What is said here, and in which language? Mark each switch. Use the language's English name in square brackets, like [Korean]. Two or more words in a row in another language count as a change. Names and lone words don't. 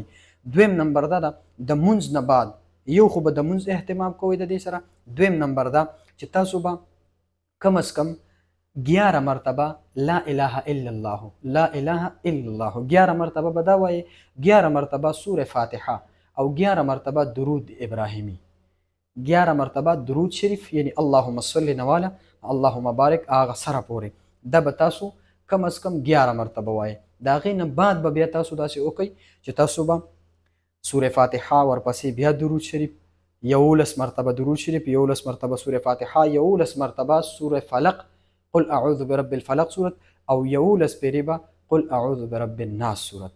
[Pashto] دویم نمبر دا ده د مونځ نه بعد یو خو به د مونځ اهتمام کوئ د دې سره. دویم نمبر دا چې تاسو به کم از کم 11 مرتبه [Arabic] لا اله الا الله، لا اله الا الله [Pashto] 11 مرتبه به دا وایي، 11 مرتبه سوره فاتحه او 11 مرتبه درود ابراهیمی، 11 مرتبه درود شریف یعنی [Arabic] اللهم صل نواله اللهم بارک [Pashto] هغه سره پورې، دا به تاسو کم از کم 11 مرتبه وایي. د هغې نه بعد به بیا تاسو داسې وکئ چې تاسو به سوره فاتحه ورپسې بیا درود شریف 11 مرتبه درود شریف، 11 مرتبه سوره فاتحه، 11 مرتبه سوره فلق [Arabic] قل اعوذ برب الفلق [Pashto] صورت او 11 پیرې به [Arabic] قل اعوذ برب الناس [Pashto] صورت.